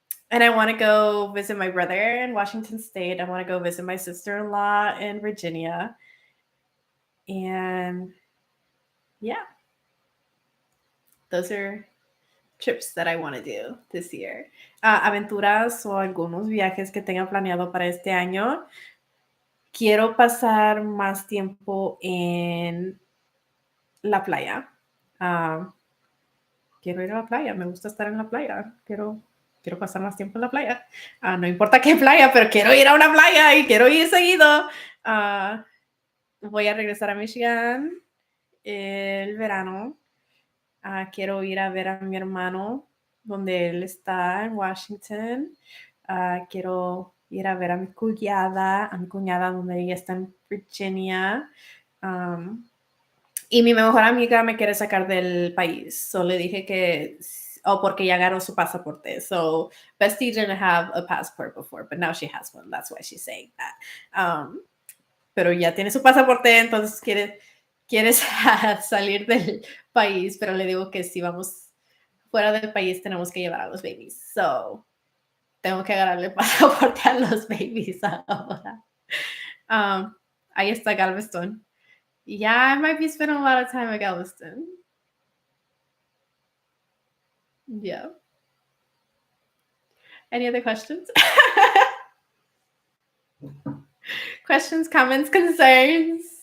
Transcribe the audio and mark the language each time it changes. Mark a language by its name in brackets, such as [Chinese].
[English] And I want to go visit my brother in Washington State. I want to go visit my sister-in-law in Virginia. And yeah, those are trips that I want to do this year. [Spanish] Aventuras o algunos viajes que tenga planeado para este año. Quiero pasar más tiempo en la playa. Quiero ir a la playa, me gusta estar en la playa. Quiero pasar más tiempo en la playa. No importa qué playa, pero quiero ir a una playa y quiero ir seguido. Voy a regresar a Michigan el verano. Quiero ir a ver a mi hermano donde él está en Washington. Quiero ir a ver a mi cuñada donde ella está en Virginia. Y mi mejor amiga me quiere sacar del país. So le dije que, porque ya ganó su pasaporte. [English] So Bestie didn't have a passport before, but now she has one. That's why she's saying that. [Spanish] Pero ya tiene su pasaporte, entonces quiere salir del país, pero le digo que si vamos fuera del país tenemos que llevar a los babies. So tengo que agarrarle pasaporte a los babies ahora. Ahí está Galveston. [English] Yeah, I might be spending a lot of time at Galveston. Yeah. Any other questions? Questions, comments, concerns?